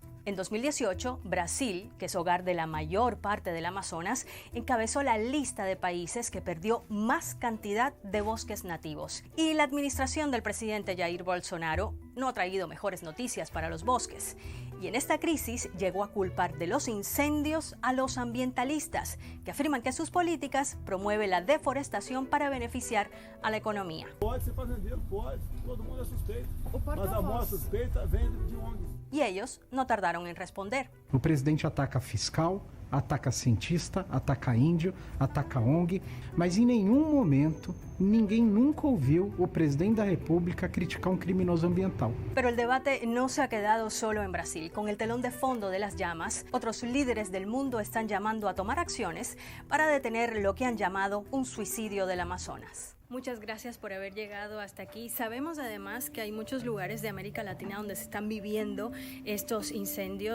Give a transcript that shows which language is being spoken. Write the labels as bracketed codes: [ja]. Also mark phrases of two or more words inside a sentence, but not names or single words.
[es] En 2018, Brasil, que es hogar de la mayor parte del Amazonas, encabezó la lista de países que perdió más cantidad de bosques nativos. Y la administración del presidente Jair Bolsonaro no ha traído mejores noticias para los bosques. Y en esta crisis llegó a culpar de los incendios a los ambientalistas, que afirman que sus políticas promueven la deforestación para beneficiar a la economía. [pt] Pode ser fazendeiro, pode, todo mundo é suspeito, mas a maior suspeita vem de ONGs. [es] Y ellos no tardaron en responder. [pt] O presidente ataca fiscal, ataca cientista, ataca índio, ataca ONG, mas em nenhum momento ninguém nunca ouviu o presidente da República criticar un criminoso ambiental. [es] Pero el debate no se ha quedado solo en Brasil. Con el telón de fondo de las llamas, otros líderes del mundo están llamando a tomar acciones para detener lo que han llamado un suicidio del Amazonas. Muchas gracias por haber llegado hasta aquí. Sabemos además que hay muchos lugares de América Latina donde se están viviendo estos incendios.